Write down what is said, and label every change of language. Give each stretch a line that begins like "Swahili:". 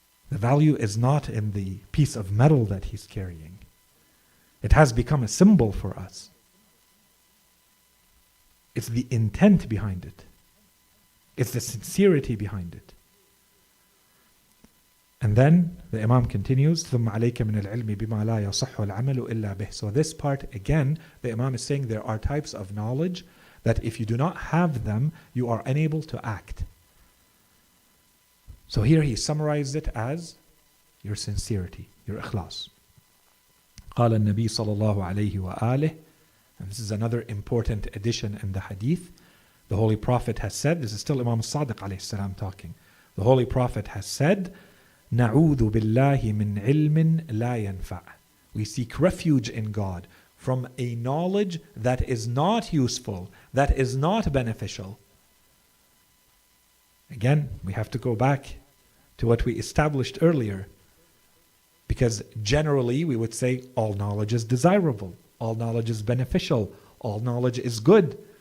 English: The value is not in the piece of metal that he's carrying. It has become a symbol for us. It's the intent behind it. It's the sincerity behind it. And then the Imam continues,
Arabic: ثُمَّ عَلَيْكَ مِنَ الْعِلْمِ بِمَا لَا يَصَحُّ الْعَمَلُ إِلَّا بِهِ.
English: So this part, again, the Imam is saying there are types of knowledge that if you do not have them, you are unable to act. So here he summarized it as your sincerity, your ikhlas.
Arabic: قال النبي صلى الله عليه وآله,
English: And this is another important addition in the hadith. The Holy Prophet has said, this is still Imam Sadiq alayhi salam talking. The Holy Prophet has said,
Arabic: نَعُوذُ بِاللَّهِ مِنْ عِلْمٍ لَا يَنْفَعُ.
English: We seek refuge in God from a knowledge that is not useful, that is not beneficial. Again, we have to go back to what we established earlier. Because generally we would say all knowledge is desirable, all knowledge is beneficial, all knowledge is good.